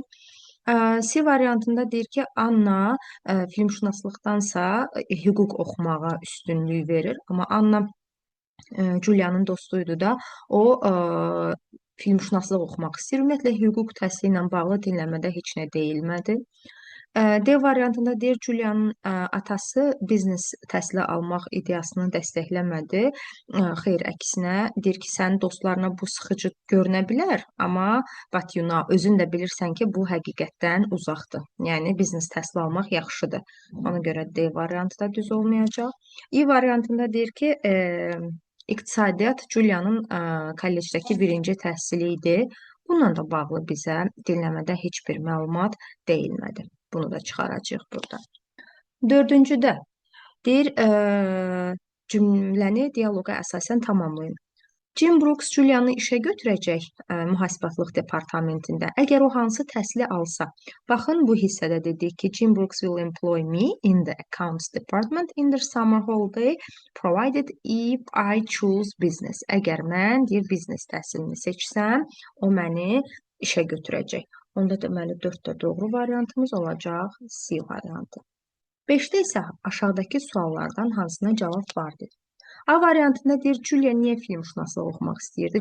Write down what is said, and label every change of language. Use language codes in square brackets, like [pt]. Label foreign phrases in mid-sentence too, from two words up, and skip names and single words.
[az] C variantında deyir ki, Anna filmşünaslıqdansa hüquq oxumağa üstünlük verir, amma Anna Julia'nın dostuydu da, o filmşünaslıq oxumaq istəyir. Ümumiyyətlə, hüquq təhsili ilə bağlı dinləmədə heç nə deyilmədi. D variantında deyir, Julia'nın atası biznes təhsili almaq ideyasını dəstəkləmədi. Xeyr, əksinə deyir ki, sənin dostlarına bu sıxıcı görünə bilər, amma [en] but you know, [az] özün də bilirsən ki, bu həqiqətdən uzaqdır. Yəni, biznes təhsili almaq yaxşıdır. Ona görə D variantı da düz olmayacaq. E variantında deyir ki, İqtisadiyyat Julia'nın kollecdəki birinci təhsili idi. Bununla da bağlı bizə dinləmədə heç bir məlumat deyilmədi. Bunu da çıxaracağıq burada. Dördüncüdə deyir, cümləni dialoqa əsasən tamamlayın. Jim Brooks Julia'nı işə götürəcək mühasibatlıq departamentində. Əgər o hansı təhsili alsa, baxın bu hissədə dedik ki, [en] Jim Brooks will employ me in the accounts department in the summer holiday provided if I choose business. [az] Əgər mən deyir biznes təhsilini seçsəm, o məni işə götürəcək. Onda deməli 4də doğru variantımız olacaq C variantı. 5də isə aşağıdakı suallardan hansına cavab vardır? A variantında deyir, Julia niyə filmşünaslıq oxumaq istəyirdi?